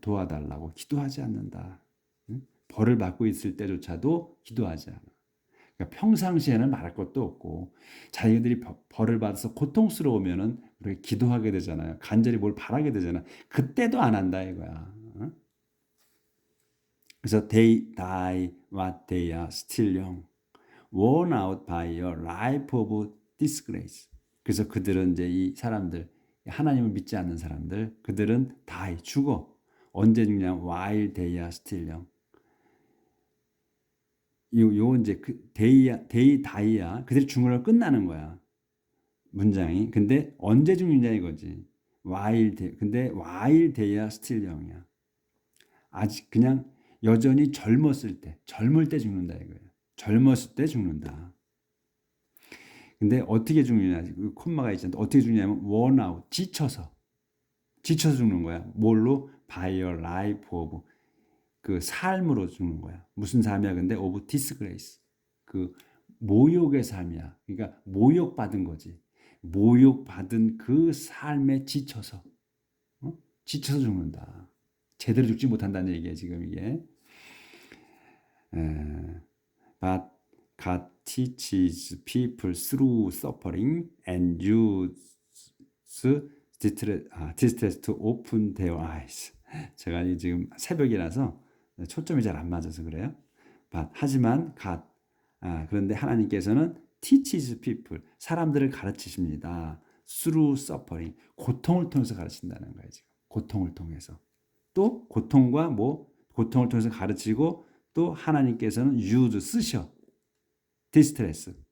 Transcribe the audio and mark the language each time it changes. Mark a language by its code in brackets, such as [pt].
[ko] 도와달라고 기도하지 않는다. 벌을 받고 있을 때조차도 기도하지 않아. 그러니까 평상시에는 말할 것도 없고 자기들이 벌을 받아서 고통스러우면은 우리가 기도하게 되잖아요. 간절히 뭘 바라게 되잖아. 그때도 안 한다 이거야. [en] 그래서 they die what they are still young, worn out by a life of disgrace. [ko] 그래서 그들은 이제 이 사람들, 하나님을 믿지 않는 사람들, 그들은 die, 죽어. 언제 죽냐? [en] while they are still young. [ko] 요 이제 [en] they die [ko] 야. 그들이 죽으면 끝나는 거야. 문장이. 근데 언제 죽느냐 이거지. [en] 근데 while they are still young이야. [ko] 아직 그냥 여전히 젊었을 때, 젊을 때 죽는다 이거예요. 젊었을 때 죽는다. 근데 어떻게 죽느냐? 콤마가 있잖아. 어떻게 죽냐면 [en] worn out, [ko] 지쳐서 죽는 거야. 뭘로? [en] by a life of, [ko] 그 삶으로 죽는 거야. 무슨 삶이야? [en] 근데 of disgrace. [ko] 그 모욕의 삶이야. 그러니까 모욕받은 거지. 모욕받은 그 삶에 지쳐서 지쳐서 죽는다. 제대로 죽지 못한다는 얘기야 지금 이게. [en] But God teaches people through suffering and uses distress to open their eyes. [ko] 제가 지금 새벽이라서 초점이 잘 안 맞아서 그래요. 하지만 God. 그런데 하나님께서는 [en] teaches people. [ko] 사람들을 가르치십니다. [en] through suffering. [ko] 고통을 통해서 가르친다는 거예요, 지금. 고통을 통해서. 또 고통을 통해서 가르치고 또 하나님께서는 use 쓰셔. 디스트레스.